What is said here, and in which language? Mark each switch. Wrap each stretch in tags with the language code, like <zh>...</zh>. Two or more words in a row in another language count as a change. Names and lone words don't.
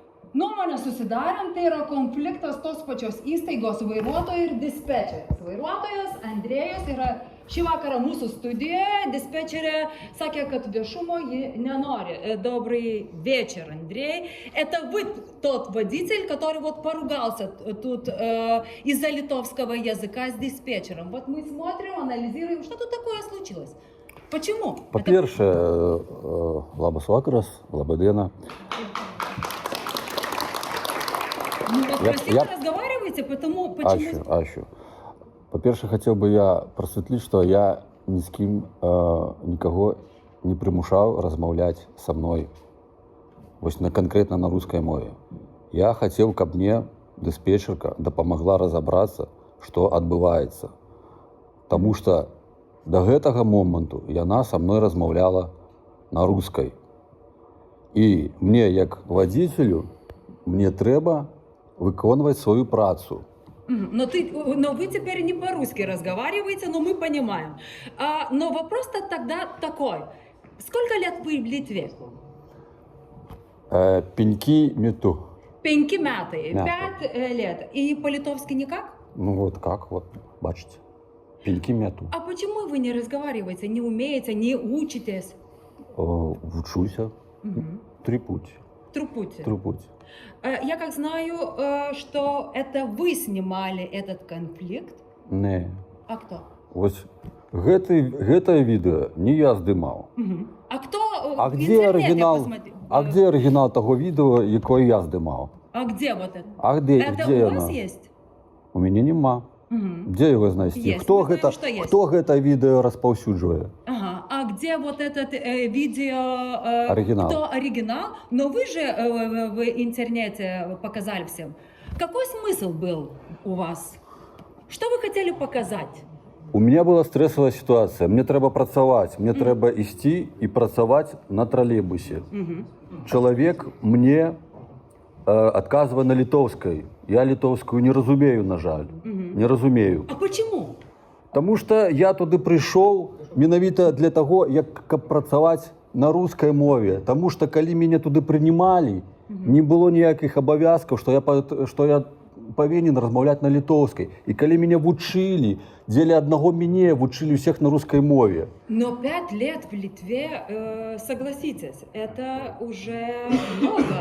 <lt>Nuomonę susidarėm, tai yra konfliktas tos pačios įstaigos vairuotojo ir dispečerės. Vairuotojas Andrėjus yra šį vakarą mūsų studijoje, dispečerė sakė, kad viešuмо ji nenori.</lt> <ru>Добрый вечер, Андрей. Это вы тот водитель, который вот поругался тут из-за литовского языка с диспетчером. Вот мы смотрим, анализируем, что тут такое случилось. Почему?</ru> <uk>По-перше,</uk> <lt>labas vakaras, laba diena.</lt> <ru>Ну вот красиво разговариваете, потому почему... Ащу. По-перше, хотел бы я просветлить, что я ни с кем никого не примушал размовлять со мной конкретно на русской мове. Я хотел, каб мне диспетчерка дапамагла разобраться, что отбывается. Потому что</ru> <be>до гэтага моменту яна со мной размаўляла на русской.</be> <ru>И мне,</ru> <be>як водителю, мне трэба выконваць свою працу.</be> <ru>Но вы теперь не по-русски разговариваете, но мы понимаем. Но вопрос-то тогда такой. Сколько лет вы в Литве?</ru> <lt>Penkis metus.</lt> <ru>5 metai. 5 лет. И по-литовски никак? Ну вот как, вот,</ru> <lt>бачите. Penkis metus.</lt> <ru>А почему вы не разговариваете, не умеете, не учитесь? Учуся. Трипуть. Трупуть. Я как знаю, что это вы снимали этот конфликт. Не. А кто?</ru> <be>Ось гэтае відэо не я здымаў.</be> <ru>А кто А где оригинал? А где оригинал того відео,</ru> <be>якое я здымаў?</be> <ru>А где вот это? А где? Это где у вас оно? есть?</ru> <be>У мяне нема. Где его знайсці?</be> <ru>Есть. Мы знаем, что есть.</ru> <be>Хто гэта відэо распаўсюджвае?</be> <ru>Ага. А где вот этот видео? Оригинал. Кто оригинал? Но вы же в интернете показали всем. Какой смысл был у вас? Что вы хотели показать? У меня была стрессовая ситуация.</ru> <be>Мне трэба працаваць. Мне трэба ісці і працаваць на троллейбусе. Чалавек мне адказвае на літоўскай. Я літоўскую не разумею, на жаль. Не разумею.</be> <ru>А почему? Потому что</ru> <be>я туды прыйшоў менавіта для таго, каб працаваць на рускай мове.</be> <ru>Потому что</ru> <be>калі мяне туды прынималі, не было ніякіх абавязкаў, што я павінен размаўляць на літоўскай. І калі мяне вучылі, дзеля аднаго мяне вучылі ўсіх на рускай мове.</be> <ru>Но 5 лет в Литве, согласитесь, это уже много.</ru>